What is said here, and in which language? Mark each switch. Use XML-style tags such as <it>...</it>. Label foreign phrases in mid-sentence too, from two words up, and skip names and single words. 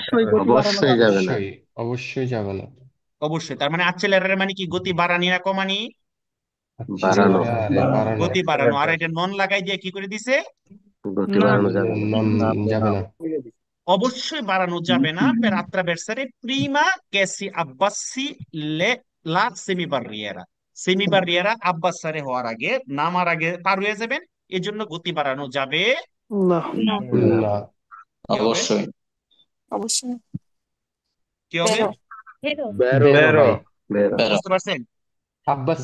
<bn>অবশ্যই গতি বাড়ানো অবশ্যই যাবে। যাবে না। অবশ্যই অবশ্যই যাবে না। অবশ্যই। তার মানে accelerare মানে কি? গতি বাড়ানি না কমানি? বাড়ানো। আরে বাড়ানো। গতি বাড়ানো। আর এটা নন লাগাই দিয়ে কি করে দিছে? গতি না, বাড়ানো যাবে না। নন যাবে না। অবশ্যই বাড়ানো যাবে না,</bn> <it>per attraversare prima che si abbassi le la semibarriera, semibarriera abbassare</it> <bn>হওয়ার আগে, নামার আগে পার হয়ে যাবেন, এই জন্য গতি বাড়ানো যাবে না, না না, না। কি হবে? অবশ্যই অবশ্যই কি হবে? বেরো বেরো বেরো। ভাই, বেরো। বেরো বুঝতে পারছেন? আব্বাস</bn>